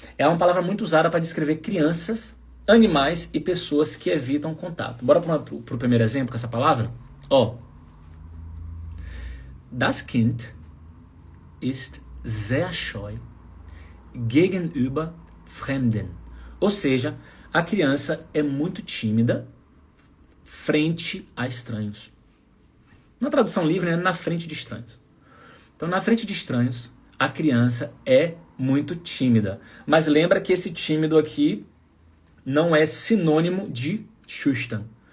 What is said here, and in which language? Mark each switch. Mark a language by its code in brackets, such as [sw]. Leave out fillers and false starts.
[pt] É uma palavra muito usada para descrever crianças, animais e pessoas que evitam contato. Bora para o primeiro exemplo com essa palavra? [de] Ó, das Kind ist sehr scheu gegenüber Fremden. [pt] Ou seja, a criança é muito tímida frente a estranhos. Na tradução livre, né, na frente de estranhos. Então, na frente de estranhos, a criança é muito tímida. Mas lembra que esse tímido aqui não é sinônimo de schüchtern.